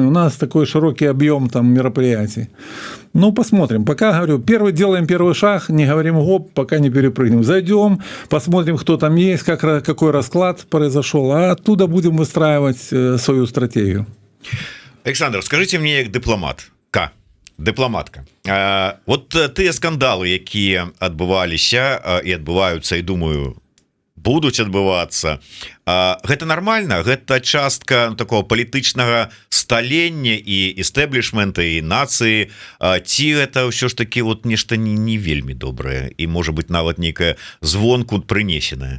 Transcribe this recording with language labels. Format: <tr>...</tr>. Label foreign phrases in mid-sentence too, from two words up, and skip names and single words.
<ru>У нас такой широкий объем там мероприятий. Ну, посмотрим. Пока, говорю, делаем первый шаг, не говорим гоп, пока не перепрыгнем. Зайдем, посмотрим, кто там есть, какой расклад произошел, а оттуда будем выстраивать свою стратегию. Александр, скажите мне,</ru> <be>як дыпламатка, вот тыя скандалы, якія адбываліся і адбываюцца, і думаю, будуць адбывацца, гэта нармальна, гэта частка такого палітычнага сталення і эстэблішмента і нацыі, ці гэта ўсё ж таки вот нешта не вельмі добрае і можа быть нават нейкае звонку прынесенае?</be>